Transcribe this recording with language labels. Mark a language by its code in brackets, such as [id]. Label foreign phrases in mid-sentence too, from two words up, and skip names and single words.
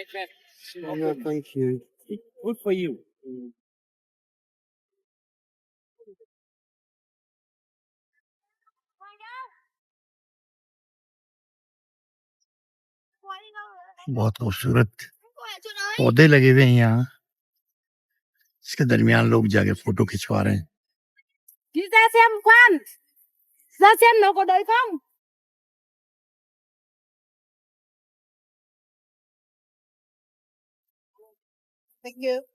[ur] بہت خوبصورت پودے لگے ہوئے ہیں یہاں، اس کے درمیان لوگ جا کے فوٹو کھنچوا رہے ہیں. [vi] ra xem khoan, ra xem nó có đấy không. [en] Thank you.